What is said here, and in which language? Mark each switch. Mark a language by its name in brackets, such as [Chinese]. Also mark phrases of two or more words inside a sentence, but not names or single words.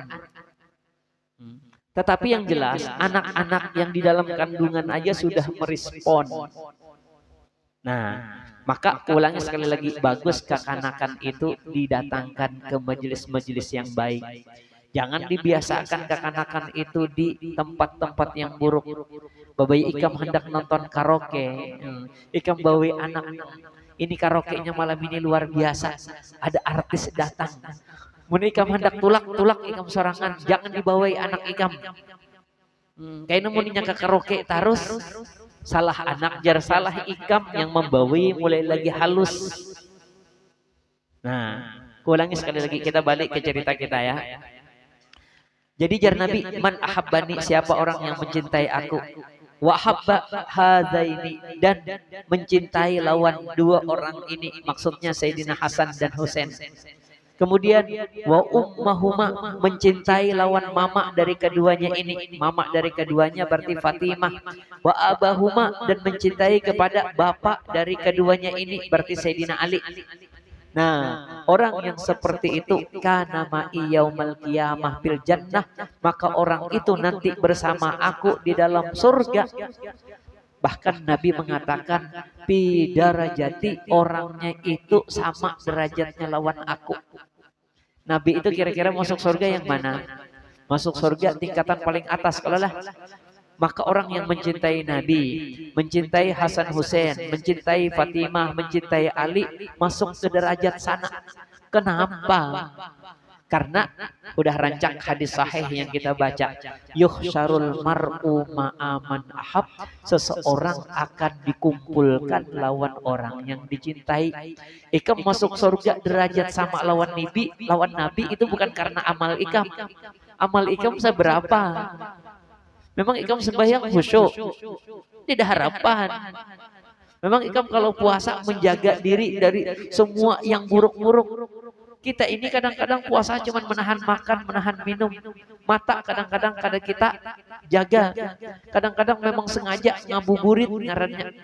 [Indonesian] Tetapi yang jelas, anak-anak yang di dalam kandungan aja sudah merespon. Nah, maka ulangi sekali lagi, bagus kekanakan itu didatangkan ke majelis-majelis yang baik. Jangan dibiasakan kekanakan itu di tempat-tempat yang buruk. [Banjar] Babai Ikam hendak nonton karaoke, Ikam bawa anak, ini karaoke-nya malam ini luar biasa, ada artis datang. Mun Ikam hendak tulak Ikam sorangan, jangan dibawai anak Ikam. Kayaknya mun nyangka karaoke terus. Salah anak jar salah Ikam yang membawi mulai lagi halus. [Indonesian] Nah, ulangi sekali lagi, kita balik ke cerita kita ya. Jadi jar Nabi, [Arabic] man ahabbani, [Indonesian] siapa orang yang mencintai aku, [Arabic] wa habba hadzaini, [Indonesian] dan mencintai lawan dua orang ini, maksudnya Sayyidina Hasan dan Husain. Kemudian [Arabic] wa ummahuma, [Indonesian] mencintai lawan mama dari keduanya ini. Mama dari keduanya berarti Fatimah. [Arabic] Wa abahuma, [Indonesian] dan mencintai kepada bapak dari keduanya ini berarti Sayyidina Ali. Nah, orang yang seperti itu [Arabic] kana ma'i yaumal qiyamah fil jannah, [Indonesian] maka orang itu nanti bersama aku di dalam surga. Bahkan Nabi mengatakan [Arabic] fi darajati, [Indonesian] orangnya itu sama derajatnya lawan aku. Nabi itu kira-kira masuk surga yang mana? Masuk surga tingkatan paling atas kalau lah. Maka orang yang mencintai Nabi, mencintai Hasan Hussein, mencintai Fatimah, mencintai Ali, masuk ke derajat sana. Kenapa? Karena udah rancak hadis sahih yang kita baca. [Arabic] Yuhsyarul mar'u ma'aman ahab. [Indonesian] Seseorang akan dikumpulkan lawan orang yang dicintai. [Banjar] Ikam masuk surga derajat sama lawan Nabi. Lawan Nabi itu bukan karena amal ikam. Amal ikam seberapa? Memang ikam sembahyang khusyuk, tidak harapan. Memang ikam kalau puasa menjaga diri dari semua yang buruk-buruk. [Indonesian] Kita ini kadang-kadang puasa cuma menahan makan, menahan minum. Mata kadang-kadang kita jaga. Kadang-kadang memang sengaja ngabuburit ngarannya.